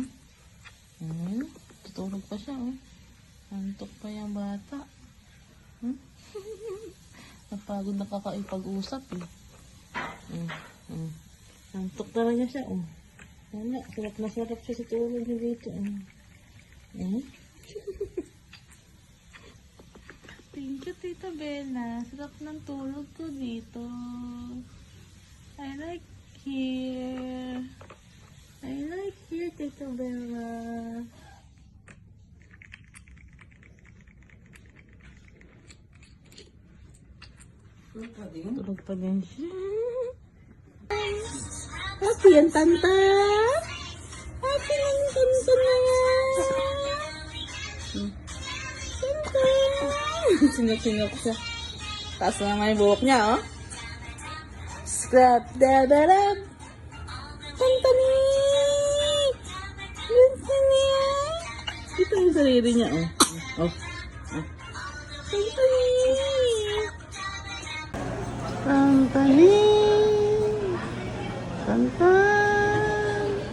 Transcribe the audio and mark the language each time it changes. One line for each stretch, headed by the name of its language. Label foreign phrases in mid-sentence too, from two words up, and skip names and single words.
Filipino: Tutulog pa siya, oh. Antok pa yung bata. Napagod na kakaipag-usap, eh. Antok talaga siya, oh. Wala, sarap na sarap siya sa tulog niya dito, oh.
English: Thank you, Tita Bella.
Filipino: Sarap ng tulog ko dito.
English: I like here. I like here,
Filipino: Tita Bella. Tulog pa din siya. Happy ang tanta. Happy ang tanta na yan. Tanta. Sinok-sinok siya. Taas na naman yung buhok niya, oh. Scrap da-da-da. Tantani. Tantani. Ito yung sarili niya, oh. Oh. Tantani. Tantani. Tantan.